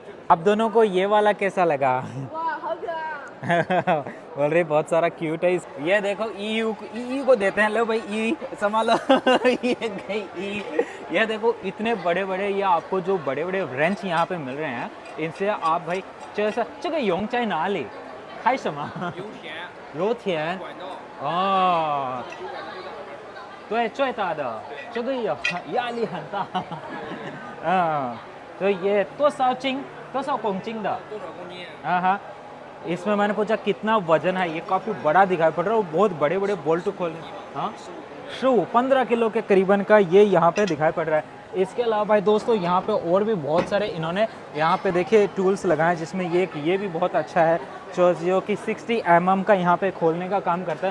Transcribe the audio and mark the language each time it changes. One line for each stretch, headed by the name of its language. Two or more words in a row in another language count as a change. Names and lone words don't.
Hindi: आप दोनों को ये वाला कैसा लगा? बोल रही बहुत सारा क्यूट है। ये देखो ई को देते हैं, लो भाई ई संभालो। ये देखो इतने बड़े बड़े, ये आपको जो बड़े बड़े रेंच यहाँ पे मिल रहे हैं, इनसे आप भाई
Chinese: 这个用在哪里？开什么？油田。哦，对，最大的这个也压力很大。
Hindi: तो ये
Chinese: 多少斤？多少公斤的？多少公斤？
Hindi: हाँ, इसमें मैंने पूछा कितना वजन है, ये काफ़ी बड़ा दिखाई पड़ रहा है, बहुत बड़े बड़े बोल्ट खोलने। हाँ, 15 किलो के करीबन का ये यहाँ पे दिखाई पड़ रहा है। इसके अलावा भाई दोस्तों यहाँ पे और भी बहुत सारे इन्होंने यहाँ पे देखिए टूल्स लगाए, जिसमें ये भी बहुत अच्छा है, जो कि 60 mm का यहाँ पे खोलने का काम करता है।